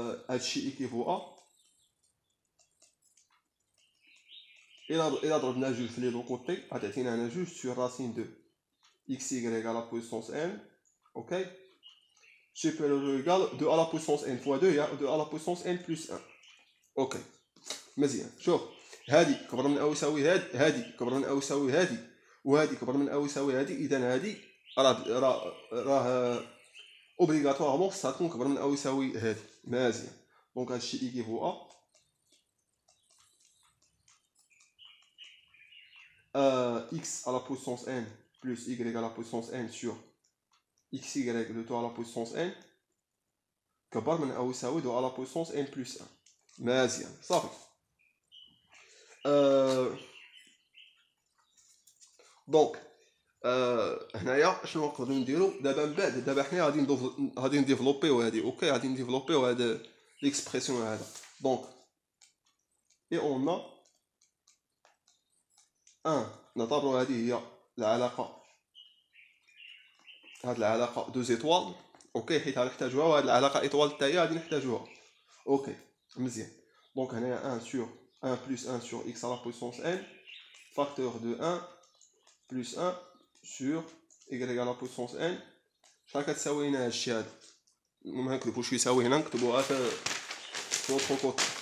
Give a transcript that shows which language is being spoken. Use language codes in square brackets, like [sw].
[ar] هادشي [fr] équivaut à [ar] إلا ضربنا جوج في لي دو كوتي غتعطينا هنا جوج [fr] sur racine de xy à la puissance n. Ok. Supérieur ou égal 2 à la puissance n fois 2 [ar] هي [fr] 2 à la puissance n plus 1. [ar] Ok. مزيان. شوف هادي كبر من او يساوي هادي كبر من او يساوي هادي وهادي كبر من او يساوي هادي. اذا هادي راه اوبليغاتوارمون خصها تكون كبر من او يساوي هادي. مزيان. دونك هادشي ايكيفو [fr] x à la puissance n plus y à la puissance n sur xy de 2 à la puissance n [ar] كبر من او يساوي [fr] 2 à la puissance n plus 1. [ar] مزيان صافي. دونك هنايا شنو نقدروا نديرو دابا من بعد دابا حنا غادي نديفلوبيو هادي. اوكي غادي نديفلوبيو هاد ليكسبرسيون هذا. دونك اي اون ا 1 نعتبروا هذه هي العلاقه هاد العلاقه دو زيتوال. اوكي حيت غنحتاجوها وهاد العلاقه ايطوال حتى هي غادي نحتاجوها. اوكي مزيان. دونك هنايا [fr] 1 sur 1 plus 1 sur x à la puissance n facteur de 1 plus 1 sur y à la puissance n. [ar] شحال كتساوي هنا هادشي هذا؟ ما نكتبوش يساوي هنا نكتبوها في لوطخ كوت.